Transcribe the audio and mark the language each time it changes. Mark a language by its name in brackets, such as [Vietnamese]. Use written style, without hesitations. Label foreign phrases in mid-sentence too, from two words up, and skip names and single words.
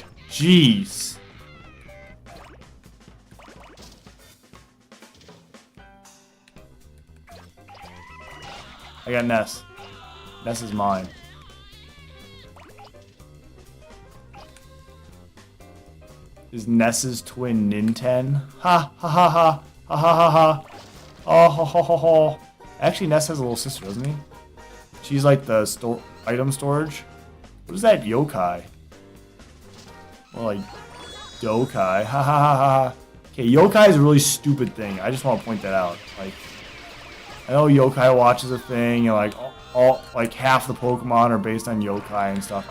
[English] Jeez. I got Ness. Ness is mine. Is Ness's twin Ninten? Ha ha ha ha ha ha ha ha. Oh ho ho ho ho. Actually, Ness has a little sister, doesn't he? She's like the item storage. What is that yokai? Well, like yokai. Ha ha ha ha. Okay, yokai is a really stupid thing. I just want to point that out. Like, I know Yokai Watch is a thing, and like all like half the Pokemon are based on yokai and stuff.